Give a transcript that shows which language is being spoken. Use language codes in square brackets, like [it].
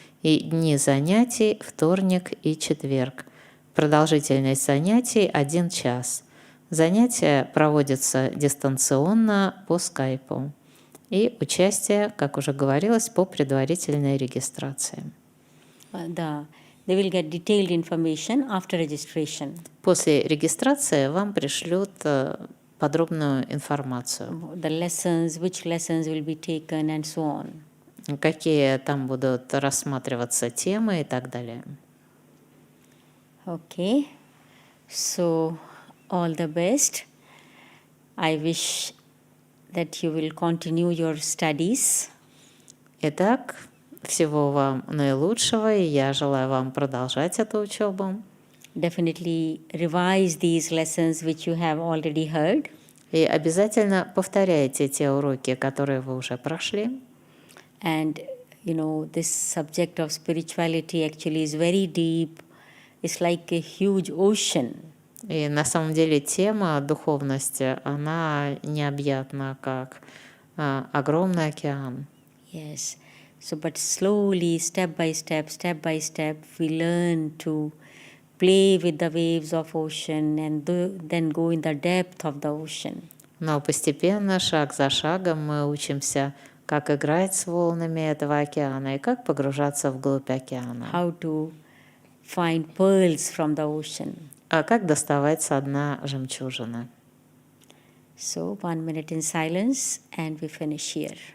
[ru] И дни занятий вторник и четверг. Продолжительность занятий 1 час. Занятия проводятся дистанционно по скайпу. И участие, как уже говорилось, по предварительной регистрации. Да. [en] They will get detailed information after registration. [ru] После регистрации вам пришлют подробную информацию. [en] The lessons, which lessons will be taken and so on. [ru] Какие там будут рассматриваться темы и так далее. [en] Okay. So all the best. I wish that you will continue your studies. [ru] Итак, всего вам наилучшего, и я желаю вам продолжать эту учебу. [en] Definitely revise these lessons which you have already heard. [ru] И обязательно повторяйте те уроки, которые вы уже прошли. [en] And you know, this subject of spirituality actually is very deep. It's like a huge ocean. [ru] И на самом деле тема духовности, она необъятна, как огромный океан. [en] Yes. So, but slowly, step by step, we learn to play with the waves of ocean and then go in the depth of the ocean. [ru] Но постепенно, шаг за шагом, мы учимся, как играть с волнами этого океана и как погружаться вглубь океана. [en] How to find pearls from the ocean. [ru] А как доставать со дна жемчужины. [en] So, 1 minute in silence and we finish here.